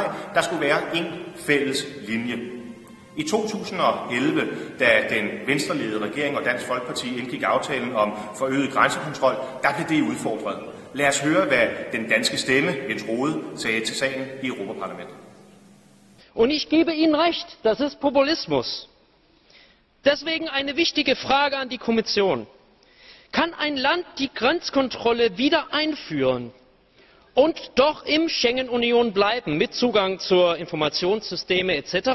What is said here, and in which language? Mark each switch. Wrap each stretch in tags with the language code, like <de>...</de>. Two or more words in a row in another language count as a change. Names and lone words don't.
<da>Nej, der skulle være én fælles linje. I 2011, da den venstreledede regering og Dansk Folkeparti indgik aftalen om forøget grænsekontrol, der blev det udfordret. Lad os høre, hvad den danske stemme, Jens Rohde, sagde til sagen i Europaparlamentet.</da> <de>Und ich gebe Ihnen recht, das ist Populismus. Deswegen eine wichtige Frage an die Kommission. Kann ein Land die Grenzkontrolle wieder einführen und doch im Schengen-Union bleiben, mit Zugang zur Informationssysteme etc.?</de>